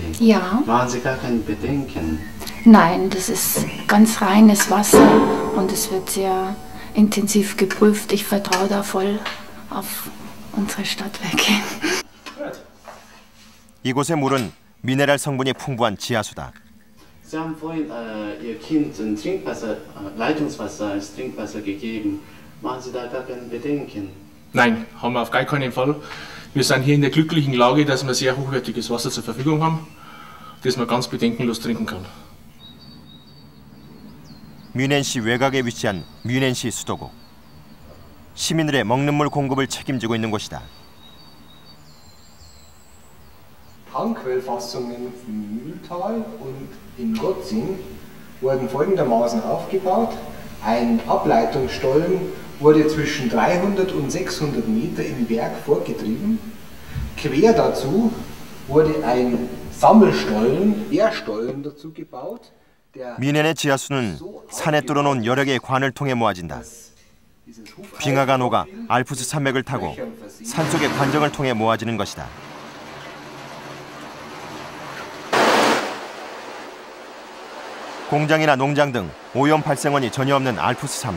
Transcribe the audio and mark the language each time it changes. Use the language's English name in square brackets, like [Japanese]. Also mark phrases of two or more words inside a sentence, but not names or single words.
[German] Ja. Machen Sie gar keine Bedenken? Nein, das ist ganz reines Wasser und es wird sehr intensiv geprüft. Ich vertraue da voll auf unsere Stadtwerke. [Korean] 이곳의 물은 미네랄 성분이 풍부한 지하수다. [German] Sie haben vorhin Ihr Kind ein Trinkwasser, Leitungswasser als Trinkwasser gegeben. Machen Sie da gar keine Bedenken? Nein, haben wir auf gar keinen Fall. Wir sind hier in der glücklichen Lage, dass wir sehr hochwertiges Wasser zur Verfügung haben, das man ganz bedenkenlos trinken kann. [Korean] 뮌헨시 외곽에 위치한 뮌헨시 수도국. 시민들의 먹는 물 공급을 책임지고 있는 곳이다. [German] Tankquellfassungen im Mühltal und in Gotzing wurden folgendermaßen aufgebaut. Ein Ableitungsstollen wurde zwischen 300 und 600 Meter im Berg vorgetrieben. Quer dazu wurde ein Sammelstollen, Leerstollen dazu gebaut. [Korean] 뮌헨의 지하수는 산에 뚫어놓은 여러 개의 관을 통해 모아진다. 빙하가 녹아 알프스 산맥을 타고 산속의 관정을 통해 모아지는 것이다. 공장이나 농장 등 오염 발생원이 전혀 없는 알프스 산맥.